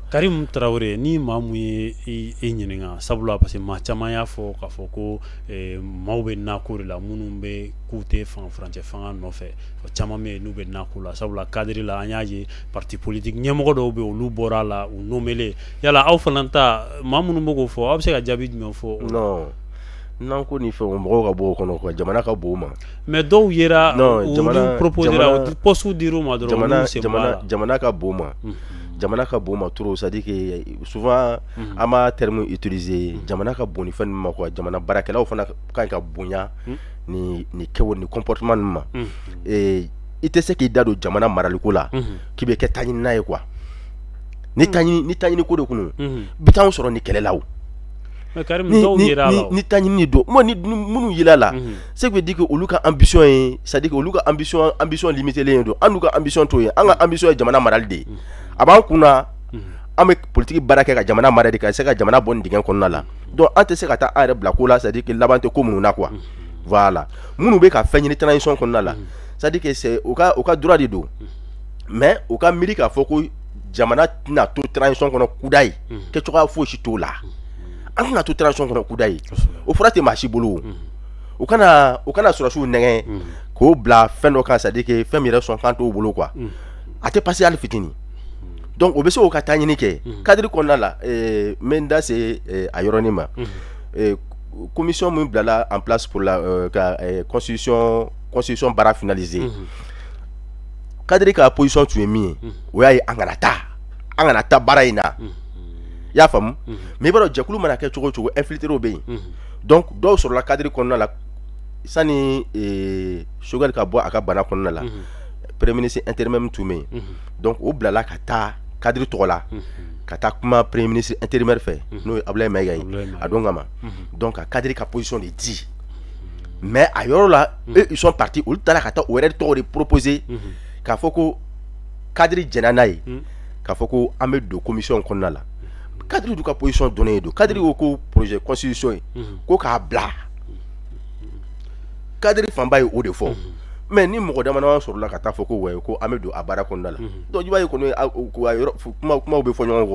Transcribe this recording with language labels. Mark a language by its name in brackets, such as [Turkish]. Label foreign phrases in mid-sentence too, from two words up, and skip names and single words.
[Bambara] Karim Traoré ni maa mun ye i ɲininka sabula [French] parce que [Bambara] maa caman y'a fɔ k'a fɔ ko maaw bɛ nako de la minnu bɛ k'u tɛ furancɛ fanga nɔfɛ caman bɛ yen n'u bɛ nako la sabula cadre la an y'a ye [French] parti politique [Bambara] ɲɛmɔgɔ dɔw bɛ yen olu bɔra la u nommé yala aw fana ta maa minnu bɛ k'o fɔ aw bɛ se ka jaabi jumɛn fɔ non n'an ko ni fɛn mɔgɔw ka bɔ o kɔnɔ quoi jamana ka bon o ma mais dɔw yera olu proposé la poste dir'u ma dɔrɔn jamana ka bon o ma jamana ka bon o ma [French] trop c'est à dire que souvent [Bambara] an b'a [French] terme utiliser [Bambara] jamana ka bon ni fɛn ninnu ma quoi jamana baarakɛlaw fana ka ɲi ka bonya ni kɛwale ni comportement ninnu ma i tɛ se k'i da don jamana maraliko la k'i bɛ kɛ taɲinina ye quoi ni taɲini ko de kunu bi t'anw sɔrɔ ni kɛlɛ la o ni taɲini don moi ni minnu yela la [French] c'est que veut dire que [Bambara] olu ka ambition ye [French] c'est à dire que [Bambara] olu ka [French] ambition limité [Bambara] len don an n'u ka ambition to ye an ka ambition ye jamana marali de a b'an kunna an bɛ politique baara kɛ ka jamana mara de ka se ka jamana bɔ nin dingɛ kɔnɔna la donc an tɛ se ka taa an yɛrɛ bila ko la [French] c'est à dire que [Bambara] laban tɛ ko minnu na [French] quoi voilà [Bambara] minnu bɛ ka fɛn ɲini transition kɔnɔna la [French] c'est à dire que c'est [Bambara] o ka [French] droit de [Bambara] don mais o ka miiri k'a fɔ ko jamana tɛna to transition kɔnɔ kuda ye kɛcogoya fosi t'o la an kana to transition kɔnɔ kuda ye o fɔra tɛ maa si bolo o kana sɔrɔsiw nɛgɛ k'o bila fɛn dɔ kan [French] c'est à dire que [Bambara] fɛn min yɛrɛ sɔn kan t'o bolo quoi a tɛ passer hali fitini donc o bɛ se k'o ka taɲini kɛ cadre kɔnɔna la n bɛ n da se a yɔrɔnin ma commission min bilala [French] en place pour la [Bambara] ka constitution baara finaliser cadre ka position tun ye min ye o y'a ye an kana taa baara in na i y'a faamu mais i b'a dɔn jɛkulu mana kɛ cogo o cogo infiltrés bɛ yen donc dɔw sɔrɔla cadre kɔnɔna la sani Choguel ka bɔ a ka bana kɔnɔna la [French] premier ministre intérimaire [Bambara] tun bɛ yen donc o bilala ka taa cadre tɔgɔ la ka taa kuma [French] premier ministre intérimaire [Bambara] fɛ n'o ye Abdoulaye Mayiga ye a don kama donc ka cadre ka position de di mais a yɔrɔ la [French] eux ils sont partis [Bambara] olu taara ka taa o yɛrɛ tɔgɔ [French] de proposer [Bambara] k'a fɔ ko cadre jɛnna n'a ye k'a fɔ ko an bɛ don commission kɔnɔna la cadre du ka position donnée do cadre ko [French] projet constitution [Bambara] ye ko k'a bila cadre fanba ye o de fɔ mais ni mɔgɔ dama sɔrɔla ka taa fɔ ko ouais ko an bɛ don a baara kɔnɔna la donc i b'a ye kɔni kumaw bɛ fɔ ɲɔgɔn kɔ